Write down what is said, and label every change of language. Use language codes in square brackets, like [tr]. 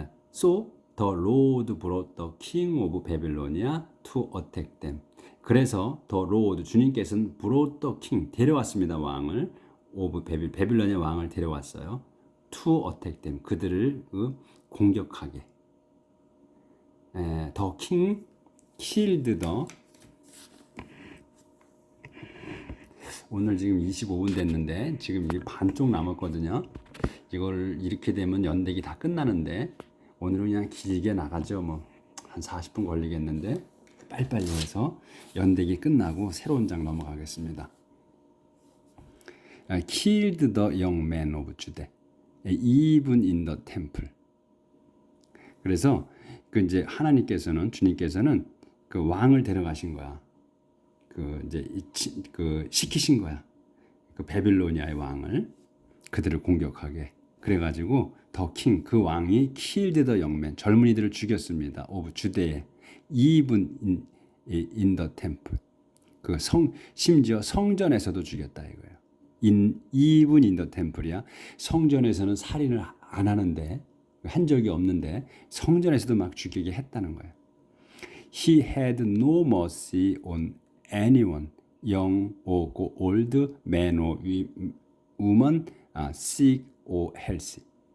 [en] So The Lord brought the king of Babylonia to attack them. [ko] 그래서 [en] The Lord, [ko] 주님께서는 [en] brought the king, [ko] 데려왔습니다. 왕을 of 베빌론의 왕을 데려왔어요. [en] To attack them, [ko] 그들을 공격하게. [en] The king killed the [ko] 오늘 지금 25분 됐는데 지금 이 반쪽 남았거든요. 이걸 이렇게 되면 연대기 다 끝나는데 오늘은 그냥 길게 나가죠. 뭐 한 40분 걸리겠는데 빨리빨리 해서 연대기 끝나고 새로운 장 넘어가겠습니다. [en] Killed the young man of Judah, even in the temple. [ko] 그래서 그 이제 하나님께서는 주님께서는 그 왕을 데려가신 거야. 그 이제 그 시키신 거야. 그 바빌로니아의 왕을 그들을 공격하게. 그래가지고 더 킹 그 왕이 [en] killed the young man [ko] 젊은이들을 죽였습니다. [en] of Judah, even in the temple. [ko] 그 심지어 성전에서도 죽였다 이거예요. [en] even in the temple이야. [ko] 성전에서는 살인을 안 하는데 한 적이 없는데 성전에서도 막 죽이게 했다는 거예요. [en] He had no mercy on anyone, young or old, man or woman, sick or healthy.